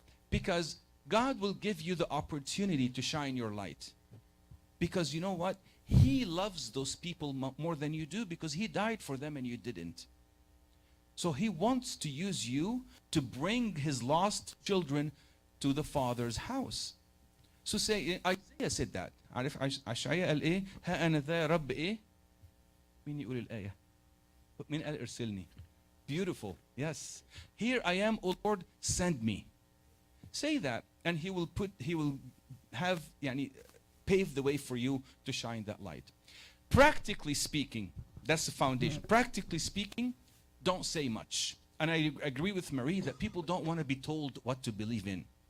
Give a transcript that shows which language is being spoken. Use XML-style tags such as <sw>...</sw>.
<en>Because God will give you the opportunity to shine your light. Because you know what? He loves those people more than you do, because He died for them and you didn't. So He wants to use you to bring His lost children to the Father's house. So say, Isaiah said that.</en> <ar>عارف عشعياء قال إيه؟ ها أنا ذا رب إيه؟ مين يقول الآية؟ مين قال ارسلني?</ar> <en>Beautiful. Yes. Here I am, O Lord, send me. Say that, and He will have pave the way for you to shine that light. Practically speaking, that's the foundation. Practically speaking, don't say much. And I agree with Marie that people don't want to be told what to believe in.</en>